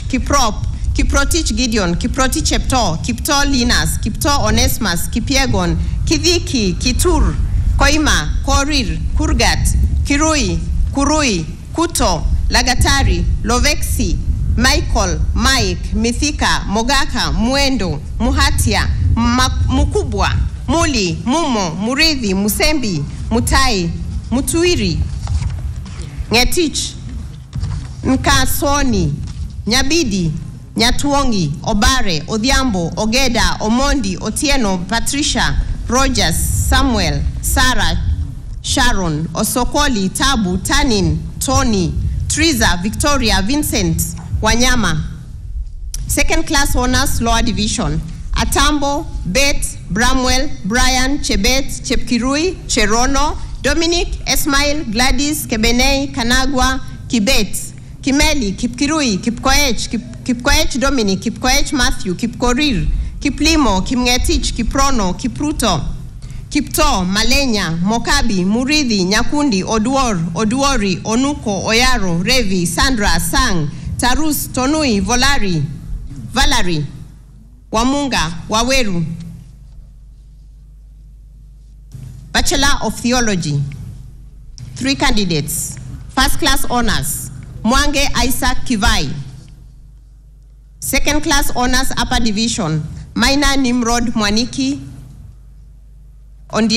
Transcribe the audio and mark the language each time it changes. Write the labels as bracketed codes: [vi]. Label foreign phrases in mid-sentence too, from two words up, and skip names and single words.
[en] Kiprop, Kiprotich Gideon, Kiprotich Chepto, Kipto Linas, Kipto Onesmus, Kipiegon, Kidiki, Kitur, Koima, Korir, Kurgat, Kirui, Kurui, Kuto, Lagatari, Lovexi, Michael, Mike, Mithika, Mogaka, Muendo, Muhatia, Mukubwa, Muli, Mumo, Muridhi, Musembi, Mutai, Mutuiri, Ngetich, Nkasoni, Nyabidi, Nyatuongi, Obare, Odhiambo, Ogeda, Omondi, Otieno, Patricia, Rogers, Samuel, Sarah, Sharon, Osokoli, Tabu, Tanin, Tony, Triza, Victoria, Vincent, Wanyama. Second class honors, lower division, Atambo, Bet, Bramwell, Brian, Chebet, Chepkirui, Cherono, Dominic, Esmail, Gladys, Kebenei, Kanagwa, Kibet, Kimeli, Kipkirui, Kipkoech Dominic, Kipkoech Matthew, Kipkorir, Kiplimo, Kimngetich, Kiprono, Kipruto, Kipto, Malenya, Mokabi, Muridhi, Nyakundi, Oduori, Onuko, Oyaro, Revi, Sandra, Sang, Tarus, Tonui, Valerie, Wamunga, Waweru. Bachelor of Theology, 3 candidates. First class honors, Mwange Isaac Kivai. Second class honors, Upper Division, Maina Nimrod Mwaniki, Ondieki David.